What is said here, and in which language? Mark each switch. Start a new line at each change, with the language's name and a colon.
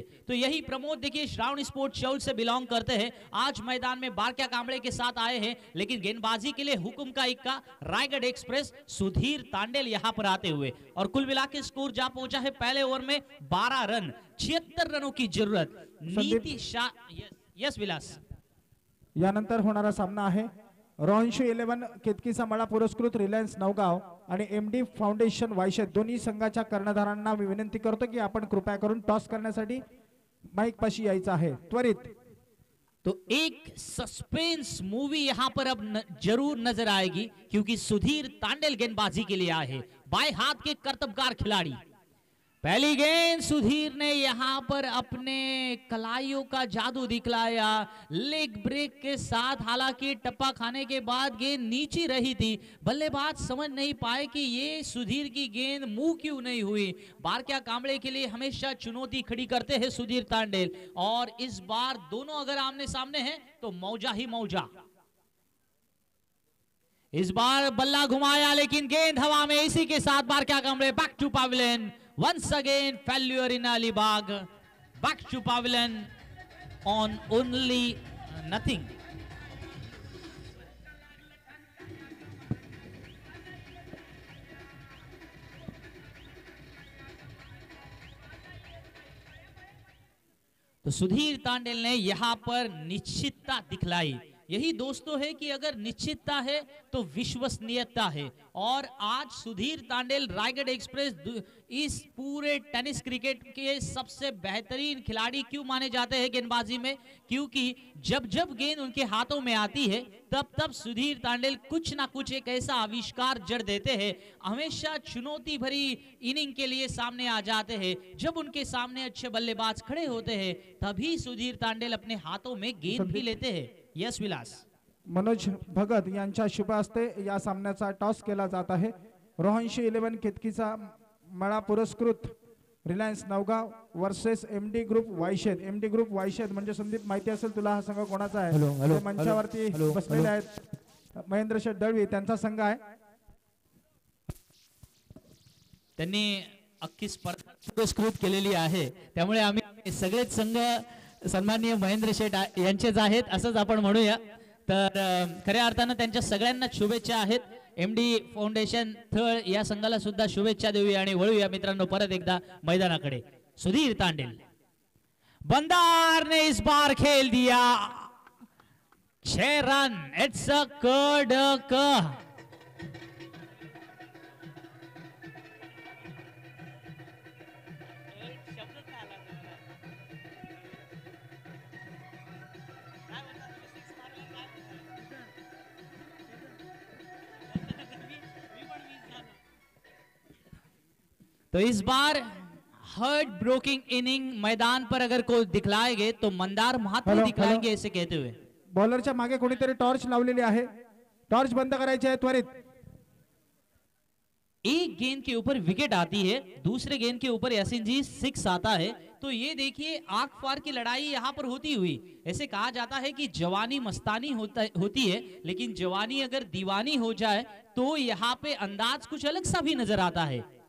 Hindi: तो यही प्रमोद देखिए श्रावणी स्पोर्ट्स शौल से बिलोंग करते हैं, आज मैदान में बारक्या कांबळे के साथ आए हैं, लेकिन गेंदबाजी के लिए हुकुम का इक्का रायगढ़ एक्सप्रेस सुधीर तांडेल यहां पर आते हुए. और कुल मिला के स्कोर जा पहुंचा है पहले ओवर में 12 रन, 76 रनों की जरूरत.
English: Niti Shah, yes Vilas.
Marathi: यानंतर होणारा सामना आहे रॉन्शू 11 केतकी सांभाळा पुरस्कृत रिलायन्स नवगाव आणि एमडी फाउंडेशन वायशे, दोन्ही संघाच्या कर्णधारांना मी विनंती करतो की आपण कृपया करून टॉस करण्यासाठी माईक पाशी यायचं आहे त्वरित.
Hindi: तो एक सस्पेंस मूवी यहां पर अब जरूर नजर आएगी, क्योंकि सुधीर तांडेल गेंदबाजी के लिए आए हैं, बाएं हाथ के कर्तबगार खिलाड़ी। पहली गेंद सुधीर ने यहां पर अपने कलाइयों का जादू दिखलाया, लेग ब्रेक के साथ। हालांकि टप्पा खाने के बाद गेंद नीचे रही थी, बल्लेबाज समझ नहीं पाए कि ये सुधीर की गेंद मुंह क्यों नहीं हुई। बारक्या कांबळे के लिए हमेशा चुनौती खड़ी करते हैं सुधीर तांडेल, और इस बार दोनों अगर आमने सामने हैं तो मौजा ही मौजा। इस बार बल्ला घुमाया लेकिन गेंद हवा में, इसी के साथ बारक्या Kamble back to pavilion.
English: Once again failure in Alibag, back to pavilion on only nothing.
Hindi: तो सुधीर तांडेल ने यहां पर निश्चितता दिखलाई। यही दोस्तों है कि अगर निश्चितता है तो विश्वसनीयता है, और आज सुधीर तांडेल रायगढ़ एक्सप्रेस इस पूरे टेनिस क्रिकेट के सबसे बेहतरीन खिलाड़ी क्यों माने जाते हैं गेंदबाजी में, क्योंकि जब जब गेंद उनके हाथों में आती है तब तब सुधीर तांडेल कुछ ना कुछ एक ऐसा आविष्कार जड़ देते हैं, हमेशा चुनौती भरी इनिंग के लिए सामने आ जाते हैं। जब उनके सामने अच्छे बल्लेबाज खड़े होते हैं तभी सुधीर तांडेल अपने हाथों में गेंद भी लेते हैं।
English: Yes Vilas.
Marathi: मनोज भगत यांच्या शुभ हस्ते या सामन्याचा टॉस केला जात आहे। रोहनशी 11 केतकीचा मळा पुरस्कृत Reliance Navgaon versus MD group वायशेद। MD group वायशेद म्हणजे संदीप माहिती असेल तुला, हा संघ कोणाचा आहे? ते मंचावरती बसलेले आहेत महेंद्र शेठ दळवी, त्यांचा संघ आहे। त्यांनी अख्खी स्पर्धा पुरस्कृत केलेली आहे, त्यामुळे आम्ही सगळेच संघ सन्माननीय महेंद्र शेठ यांचेच आहेत असंच आपण म्हणूया। तर खऱ्या अर्थानं त्यांच्या सगळ्यांना शुभेच्छा आहेत। एमडी फाउंडेशन थळ या संघाला सुद्धा शुभेच्छा देऊया आणि वळूया मित्रांनो परत एकदा मैदानाकडे।
Hindi: सुधीर तांडेल, बंदार ने इस बार खेल दिया 6 रन।
English: It's a कडक।
Hindi: तो इस बार हार्ट ब्रोकिंग इनिंग मैदान पर अगर कोई दिखलाएंगे तो मंदार महात्मा दिखलाएंगे ऐसे कहते हुए।
Marathi: बॉलरच्या मागे कोणीतरी टॉर्च लावलेली आहे, टॉर्च बंद करायची आहे त्वरित।
Hindi: एक गेंद के ऊपर विकेट आती है, दूसरे गेंद के ऊपर यासीन जी 6 आता है, तो ये देखिए आंख फाड़ की लड़ाई यहाँ पर होती हुई। ऐसे कहा जाता है कि जवानी मस्तानी होती है, लेकिन जवानी अगर दीवानी हो जाए तो यहाँ पे अंदाज कुछ अलग सा भी नजर आता है।